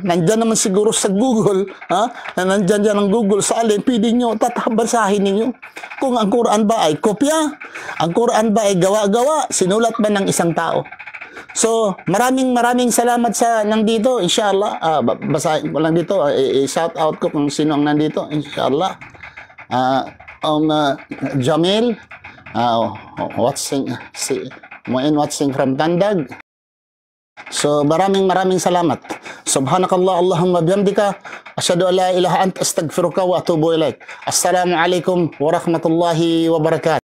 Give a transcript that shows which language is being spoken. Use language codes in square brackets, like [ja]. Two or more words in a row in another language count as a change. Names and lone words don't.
[tl] Nandyan naman siguro sa Google, ha? Nandyan dyan ang Google sa alin, pwede nyo, tatabasahin ninyo. Kung ang Quran ba ay kopya, ang Quran ba ay gawa-gawa, sinulat ba ng isang tao. So, maraming salamat sa nandito, inshallah. Basahin ko lang dito, shout out ko kung sino ang nandito, inshallah. Jamil, watching from Tandag. So, maraming salamat. [ar] سبحانك الله، اللهم بحمدك، أشهد أن لا إله أنت أستغفرك وأتوب إليك. السلام عليكم ورحمة الله وبركاته.